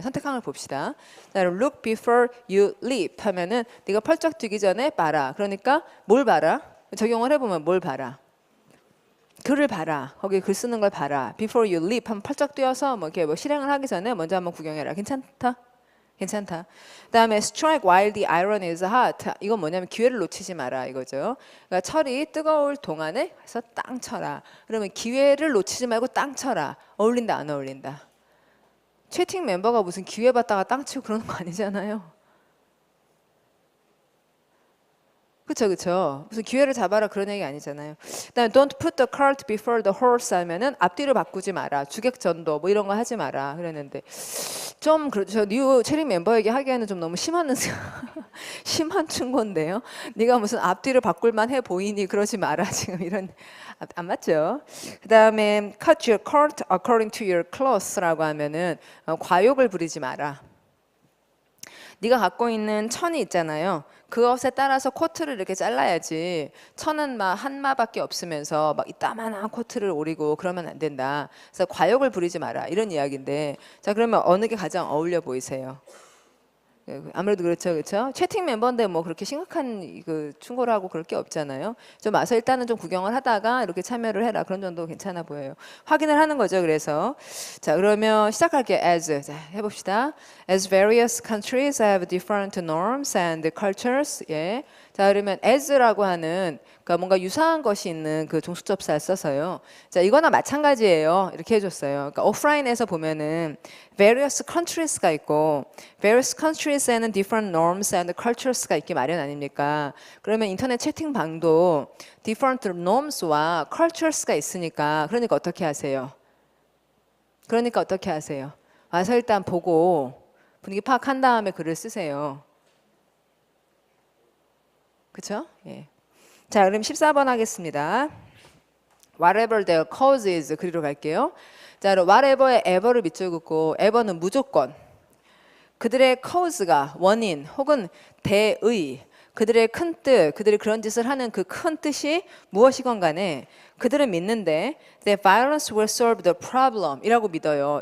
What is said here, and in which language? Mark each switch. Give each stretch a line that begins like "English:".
Korean: 선택항을 봅시다. 자,
English: look before you leap
Korean: 하면은 네가 펄쩍 뛰기 전에 봐라. 그러니까 뭘 봐라? 적용을 해보면 뭘 봐라? 글을 봐라. 거기 글 쓰는 걸 봐라.
English: Before you leap
Korean: 하면 펄쩍 뛰어서 뭐 이렇게 뭐 실행을 하기 전에 먼저 한번 구경해라. 괜찮다? 괜찮다. 그다음에
English: strike while the iron is hot.
Korean: 이건 뭐냐면 기회를 놓치지 마라 이거죠. 그러니까 철이 뜨거울 동안에 가서 땅 쳐라. 그러면 기회를 놓치지 말고 땅 쳐라. 어울린다 안 어울린다? 채팅 멤버가 무슨 기회 봤다가 땅 치고 그러는 거 아니잖아요. 그쵸, 그쵸. 무슨 기회를 잡아라 그런 얘기 아니잖아요. 그다음에
English: don't put the cart before the horse
Korean: 하면은 앞뒤를 바꾸지 마라. 주객전도 뭐 이런 거 하지 마라 그랬는데 좀 그렇죠. 뉴 체리 멤버에게 하기에는 좀 너무 심한 심한 충고인데요. 네가 무슨 앞뒤를 바꿀만 해 보이니 그러지 마라 지금 이런 안 맞죠? 그다음에
English: cut your cart according to your clothes라고
Korean: 하면은 과욕을 부리지 마라. 네가 갖고 있는 천이 있잖아요. 그것에 따라서 코트를 이렇게 잘라야지. 천은 막 한 마밖에 없으면서 막 이따만한 코트를 오리고 그러면 안 된다. 그래서 과욕을 부리지 마라. 이런 이야기인데, 자 그러면 어느 게 가장 어울려 보이세요? 아무래도 그렇죠, 그렇죠. 채팅 멤버인데 뭐 그렇게 심각한 그 충고를 하고 그럴 게 없잖아요. 좀 와서 일단은 좀 구경을 하다가 이렇게 참여를 해라. 그런 정도 괜찮아 보여요. 확인을 하는 거죠. 그래서 자 그러면 시작할게요. As 자 해봅시다.
English: As various countries have different norms and cultures.
Korean: 예. 자 그러면 as라고 하는 그러니까 뭔가 유사한 것이 있는 그 종수접사를 써서요. 자 이거나 마찬가지예요. 이렇게 해줬어요. 그러니까 오프라인에서 보면은 various countries가 있고 various countries에는
English: different norms and cultures
Korean: 가 있기 마련 아닙니까? 그러면 인터넷 채팅방도
English: different norms
Korean: 와 cultures가 있으니까 그러니까 어떻게 하세요? 그러니까 어떻게 하세요? 와서 일단 보고 분위기 파악한 다음에 글을 쓰세요. 그렇죠? 예. 자, 그럼 14번 하겠습니다.
English: Whatever their cause is
Korean: 그리로 갈게요. 자, 그럼 whatever의 ever를 밑줄 긋고 ever는 무조건. 그들의 cause가 원인 혹은 대의, 그들의 큰 뜻, 그들이 그런 짓을 하는 그 큰 뜻이 무엇이건 간에 그들은 믿는데
English: that violence will solve the problem
Korean: 이라고 믿어요.